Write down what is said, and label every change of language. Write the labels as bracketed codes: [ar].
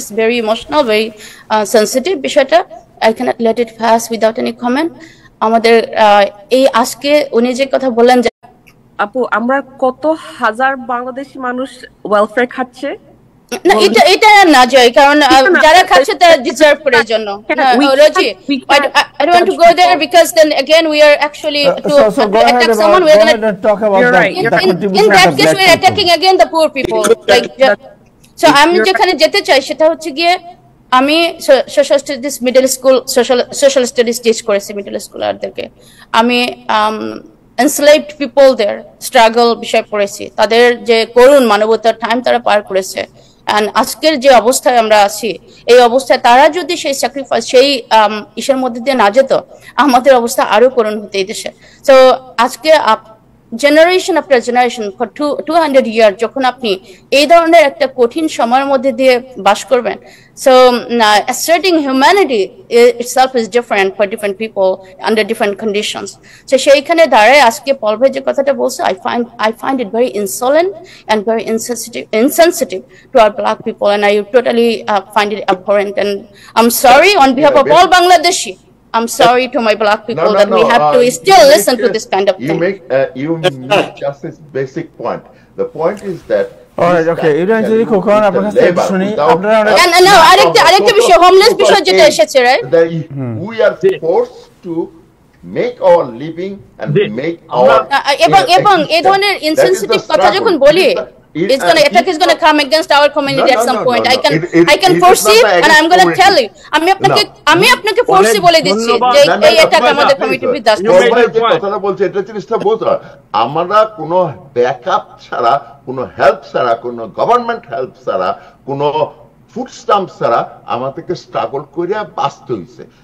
[en] It's very emotional, very sensitive বিষয়টা। I cannot let it pass without any comment. [bn] আমাদের এই আজকে উনি যে কথা বললেন যে আপু, আমরা কত হাজার বাংলাদেশি মানুষ ওয়েলফেয়ার খাচ্ছে, না এটা না জয়, কারণ যারা খাচ্ছে তারা ডিজার্ভ করার জন্য। [en] Rosie, I don't want to go there because then again we are actually to attack someone. We're going to talk about that. In that case we're attacking again the poor people. [bn] Like, so আমি যেখানে যেতে চাই সেটা হচ্ছে গিয়ে, আমি social studies middle school social studies teach করেছি middle স্কুলারদেরকে। আমি [en] enslaved people there struggle [bn] বিষয় পড়েছি, তাদের যে করুণ মানবতার টাইম তারা পার করেছে। And আজকের যে অবস্থায় আমরা আছি, এই অবস্থায় তারা যদি সেই স্যাক্রিফাইস, সেই ইসের মধ্যে দিয়ে না যেত, আমাদের অবস্থা আরো করুণ হতো এই দেশে। তো আজকে জেনারেশন আফটার জেনারেশন ফর 200 ইয়ার যখন আপনি এই ধরনের একটা কঠিন সময়ের মধ্যে দিয়ে বাস করবেন, [en] so asserting humanity itself is different for different people under different conditions. So [bn] সেইখানে দাঁড়ায় আজকে পল ভাই যে কথাটা বলছে, [en] I find it very insolent and very insensitive to our black people, and I totally find it abhorrent, and I'm sorry on behalf of all Bangladeshi. I'm sorry to my black people that we have to still listen to this kind of thing. You make just this basic point. The point is that alright, okay, eventually [bn] Kokon আপনার কাছে শুনি, আপনারা না আরেকটা বিষয়, homeless বিষয় যেটা এসেছে, right? [en] We are forced to make our living and make our [bn] এবং এই ধরনের ইনসেনসিটিভ কথা যখন বলি, [en] attack is going to come against our community at some point. I can foresee and I'm going to tell you. [bn] আমি আপনাকে foresee বলে দিচ্ছি যে এই attack আমাদের community বিধ্বস্ত করবে। কথাটা বলছে এটা জিনিসটা বোঝা, আমরা কোনো ব্যাকআপ ছাড়া, কোনো হেল্প ছাড়া, কোনো গভর্নমেন্ট হেল্প ছাড়া, কোনো ফুড স্ট্যাম্প ছাড়া আমাদেরকে স্ট্রাগল করে বাঁচতে হইছে।